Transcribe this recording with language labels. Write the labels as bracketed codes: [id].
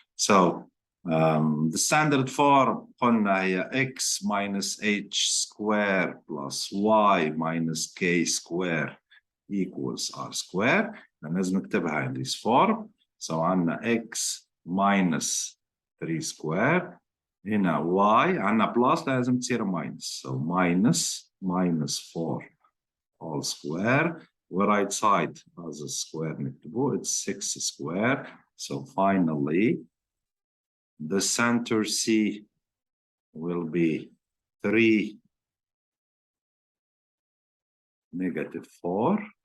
[en] So the standard form [ar] قلنا هي [en] x minus h square plus y minus k square equals r square. [ar] لازم نكتبها [en] in this form. So [ar] عندنا [en] x minus 3 square. [ar] هنا y عندنا plus لازم تصير minus. [en] So minus 4 all square. Right side as a square [ar] نكتبه. [en] It's 6 square. So finally, the center C will be 3 negative 4.